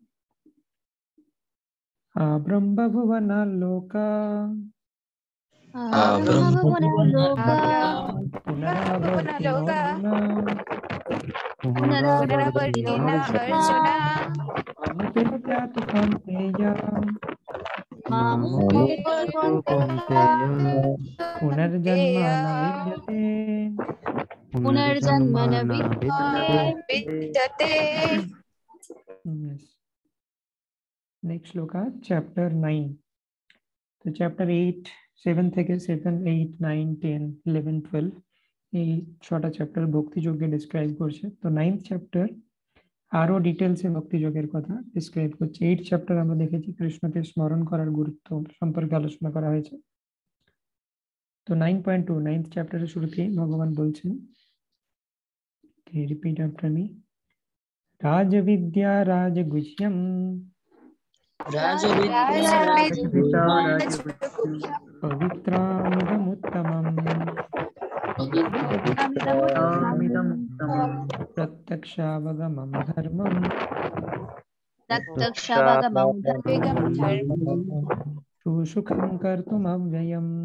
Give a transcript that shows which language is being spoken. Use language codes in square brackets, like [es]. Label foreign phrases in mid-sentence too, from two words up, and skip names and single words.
[sa] ব্রহ্ম ভুবনালোকা পুনরাবর্তিনো অর্জুনা মামুপেত্যা তু কৌন্তেয় পুনর্জন্ম ন বিদ্যতে পুনর্জন্ম ন বিদ্যতে। [en] Yes. Next শ্লোকা চ্যাপ্টার 9। [bn] তো চ্যাপ্টার 8, 7 থেকে 7, 8, 9, 10, 11, 12 এই 6টা চ্যাপ্টার ভক্তিযোগকে ডিসক্রাইব করছে। তো 9th চ্যাপ্টার আরো ডিটেলসে ভক্তিযোগের কথা ডিসক্রাইব করছে। 8th চ্যাপ্টার আমরা দেখেছি কৃষ্ণকে স্মরণ করার গুরুত্ব সম্পর্কে আলোচনা করা হয়েছে। তো 9.2, 9th চ্যাপ্টারের শুরুতেই ভগবান বলছেন [en] Okay, repeat after me. [sa] राजविद्या राजगुह्यं पवित्रमिदमुत्तमम् प्रत्यक्षावगमं धर्मं सुसुखं कर्तुमव्ययम्.